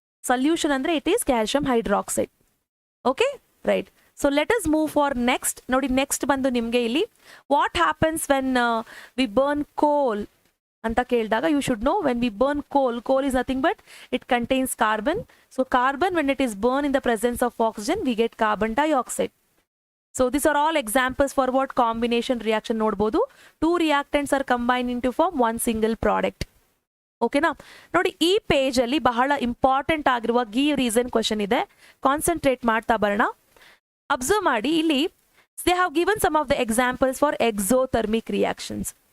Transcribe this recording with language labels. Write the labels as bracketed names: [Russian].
[English] Solution ಅಂದರೆ it is calcium hydroxide. Okay right. So let us move for next. [Kannada] ನೋಡಿ, next ಬಂದು ನಿಮಗೆ ಇಲ್ಲಿ [English] what happens when we burn coal [Kannada] ಅಂತ ಕೇಳಿದಾಗ [English] You should know when we burn coal is nothing but it contains carbon. So carbon, when it is burned in the presence of oxygen, we get carbon dioxide. So these are all examples for what combination reaction ನೋಡ್ಬೋದು. 2 reactants are combined into form one single product. [Kannada] ಓಕೆನಾ. ನೋಡಿ, ಈ ಪೇಜಲ್ಲಿ ಬಹಳ important ಆಗಿರುವ give reason question ಇದೆ. Concentrate ಮಾಡ್ತಾ ಬರೋಣ. Observe ಮಾಡಿ, ಇಲ್ಲಿ [English] they have given some of the examples for exothermic reactions.